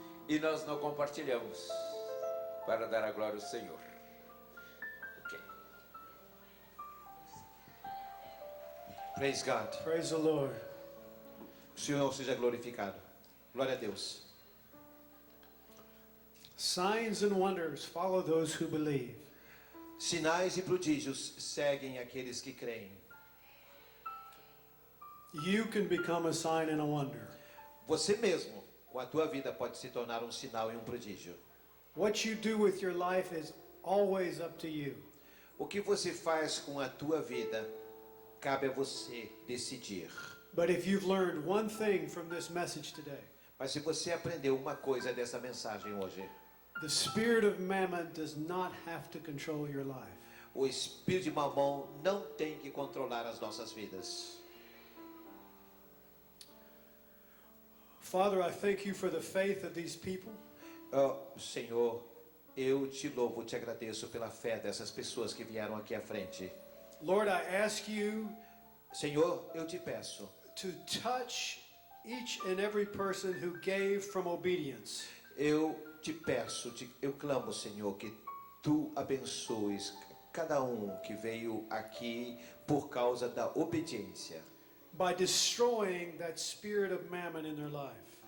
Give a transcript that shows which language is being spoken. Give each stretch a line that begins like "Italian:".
Portuguese: E nós não compartilhamos para dar a glória ao Senhor. Ok.
English: Praise God. Praise the Lord.
Portuguese: O Senhor seja glorificado. Glória a Deus.
English: Signs and wonders follow those who believe.
Portuguese: Sinais e prodígios seguem aqueles que creem.
English: You can become a sign and a wonder.
Portuguese: Você mesmo, com a tua vida, pode se tornar um sinal e um prodígio.
English: What you do with your life is always up to you.
Portuguese: O que você faz com a tua vida, cabe a você decidir.
English: But if you've learned one thing from this message today,
Portuguese: Mas se você aprendeu uma coisa dessa mensagem hoje,
English: the spirit of mammon does not have to control your life.
Portuguese: o espírito de Mamon não tem que controlar as nossas vidas.
English: Father, I thank you for the faith of these people.
Portuguese: Senhor, eu te louvo, te agradeço pela fé dessas pessoas que vieram aqui à frente.
English: Lord, I ask you
Portuguese: Senhor, eu te peço
English: to touch each and every person who gave from obedience.
Portuguese: Eu te peço, eu clamo, Senhor, que tu abençoes cada um que veio aqui por causa da obediência.
English: By destroying that spirit of mammon in their life.